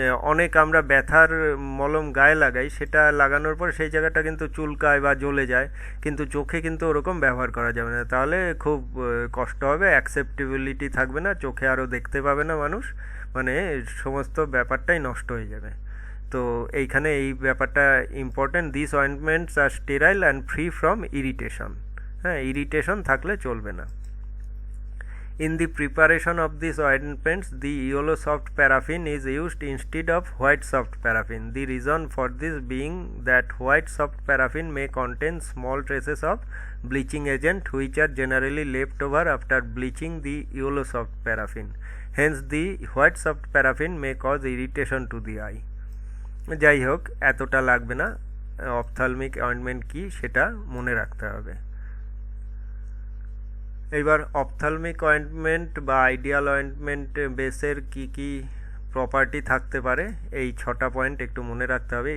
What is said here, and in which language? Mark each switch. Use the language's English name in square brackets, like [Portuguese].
[Bangla] অনেক আমরা ব্যথার মলম গায়ে লাগাই, সেটা লাগানোর পর সেই জায়গাটা কিন্তু চুলকায় বা জ্বলে যায়, কিন্তু চোখে কিন্তু ওরকম ব্যবহার করা যাবে না, তাহলে খুব কষ্ট হবে, অ্যাকসেপ্টেবিলিটি থাকবে না, চোখে আরও দেখতে পাবে না মানুষ, মানে সমস্ত ব্যাপারটাই নষ্ট হয়ে যাবে। তো এইখানে এই ব্যাপারটা important, [English] This ointments are sterile and free from irritation. [Bangla] হ্যাঁ, ইরিটেশন থাকলে চলবে না। [English] In the preparation of these ointments, the yellow soft paraffin is used instead of white soft paraffin. The reason for this being that white soft paraffin may contain small traces of bleaching agent which are generally left over after bleaching the yellow soft paraffin. Hence, the white soft paraffin may cause irritation to the eye. [Bangla] যাই হোক, এতটা লাগবে না, ophthalmic ointment কি সেটা মনে রাখতে হবে। এবার অপথ্যালমিক অয়েন্টমেন্ট বা আইডিয়াল অয়েন্টমেন্ট বেসের কি কি প্রপার্টি থাকতে পারে, এই 6টা পয়েন্ট একটু মনে রাখতে হবে।